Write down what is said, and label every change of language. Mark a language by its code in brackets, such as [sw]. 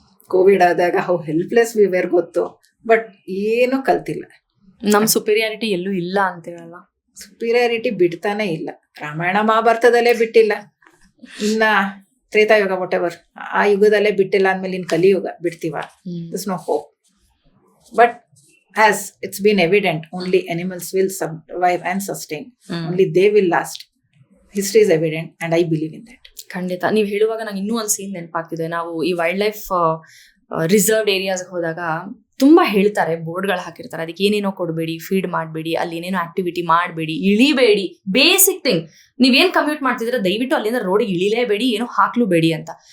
[kn] Covid ಆದಾಗ [en] how helpless we were [kn] ಗೊತ್ತು, but ಏನು ಕಲ್ತಿಲ್ಲ. ನಮ್ ಸುಪೀರಿಯಾರಿಟಿ ಎಲ್ಲೂ ಇಲ್ಲ ಅಂತೀವಲ್ಲ. ಸುಪೀರಿಯಾರಿಟಿ ಬಿಡ್ತಾನೆ ಇಲ್ಲ. ರಾಮಾಯಣ ಮಹಾಭಾರತದಲ್ಲೇ ಬಿಟ್ಟಿಲ್ಲ, ಇನ್ನ ತ್ರೇತಾಯುಗ ವಾಟೆವರ್ ಆ ಯುಗದಲ್ಲೇ ಬಿಟ್ಟಿಲ್ಲ ಅಂದ್ಮೇಲೆ ಇನ್ ಕಲಿಯುಗ ಬಿಡ್ತೀವ? [en] This no hope. But as it's been evident, only animals will survive and sustain. Only they will last. History is evident and I believe in that. [kn] ಖಂಡಿತ. ನೀವು ಹೇಳುವಾಗ ನಂಗೆ ಇನ್ನೂ ಒಂದು ಸೀನ್ ನೆನಪಾಗ್ತಿದೆ. ನಾವು ಈ ವೈಲ್ಡ್ ಲೈಫ್ ರಿಸರ್ವ್ಡ್ ಏರಿಯಾಸ್ ಹೋದಾಗ ತುಂಬಾ ಹೇಳ್ತಾರೆ, ಬೋರ್ಡ್ಗಳು ಹಾಕಿರ್ತಾರೆ, ಅದಕ್ಕೆ ಏನೇನೋ ಕೊಡಬೇಡಿ, ಫೀಡ್ ಮಾಡಬೇಡಿ, ಅಲ್ಲಿ ಏನೇನೋ ಆಕ್ಟಿವಿಟಿ ಮಾಡಬೇಡಿ, ಇಳಿಬೇಡಿ. ಬೇಸಿಕ್ ಥಿಂಗ್, ನೀವೇನ್ ಕಮ್ಯೂಟ್ ಮಾಡ್ತಿದ್ರೆ ದಯವಿಟ್ಟು ಅಲ್ಲಿಂದ ರೋಡಿಗೆ ಇಳಿಲೇಬೇಡಿ, ಏನೋ ಹಾಕ್ಲೂಬೇಡಿ ಅಂತ.